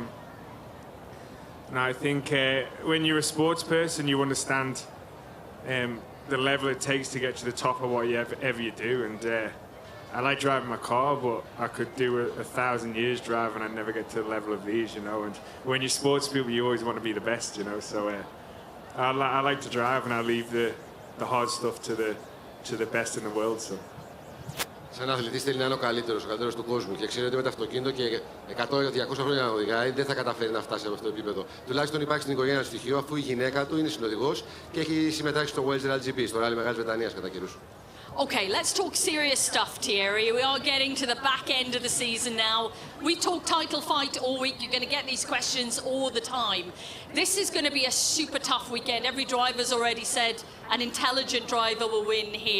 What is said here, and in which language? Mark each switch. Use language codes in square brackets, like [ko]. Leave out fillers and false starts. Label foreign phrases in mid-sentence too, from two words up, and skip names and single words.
[en] And I think when you're a sports person, you understand the level it takes to get to the top of whatever you do. And I like driving my car, but I could do 1,000 years driving and I'd never get to the level of these, you know. And when you're sports people, you always want to be the best, you know. So I like to drive, and I leave the hard stuff to the best in the world. So. [el] Σαν αθλητής θέλει να είναι ο καλύτερος του κόσμου και ξέρει ότι με το αυτοκίνητο και 100-200 χρόνια να οδηγάει δεν θα καταφέρει να φτάσει από αυτό το επίπεδο. Τουλάχιστον υπάρχει στην οικογένεια στοιχείο αφού η γυναίκα του είναι συνοδηγός και έχει συμμετάσχει στο Wales Rally GP, στο Rally Μεγάλης Βρετανίας κατά καιρούς. [en] Okay, let's talk serious stuff, Thierry. We are getting to the back end of the season now. We talk title fight all week. You're going to get these questions all the time. This is going to be a super tough weekend. Every driver's already said an intelligent driver will win here.